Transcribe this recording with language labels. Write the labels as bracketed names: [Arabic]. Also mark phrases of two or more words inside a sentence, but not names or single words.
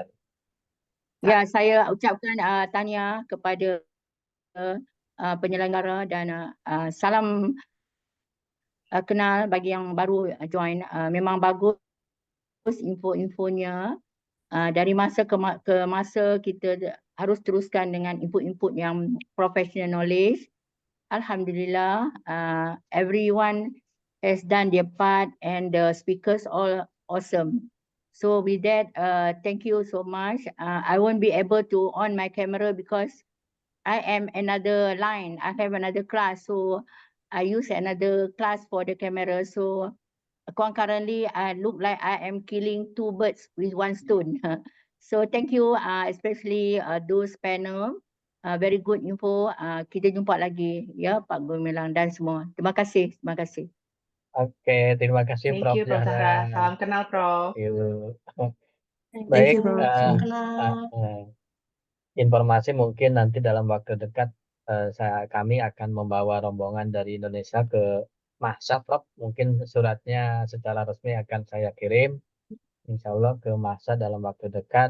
[Malay] Ya, saya ucapkan tahniah kepada penyelenggara dan salam kenal bagi yang baru join. Memang bagus info-infonya. Dari masa ke masa kita harus teruskan dengan input-input yang [English] professional knowledge. Alhamdulillah, everyone has done their part and the speakers all awesome. So with that, thank you so much. I won't be able to on my camera because I am another line. I have another class, so I use another class for the camera. So concurrently, I look like I am killing 2 birds with 1 stone. So thank you, especially those panel. Very good info. [Malay] Kita jumpa lagi ya Pak Gumilang dan semua. Terima kasih. [Indonesian] Oke, terima kasih [English] Thank Prof. you, Prof. Zahra. [Indonesian] Salam kenal, [English] Prof. Thank [Indonesian] Baik, [English] you, Prof. [Indonesian] informasi mungkin nanti dalam waktu dekat kami akan membawa rombongan dari Indonesia ke Mahsa, Prof. Mungkin suratnya secara resmi akan saya kirim, insya Allah ke Mahsa dalam waktu dekat.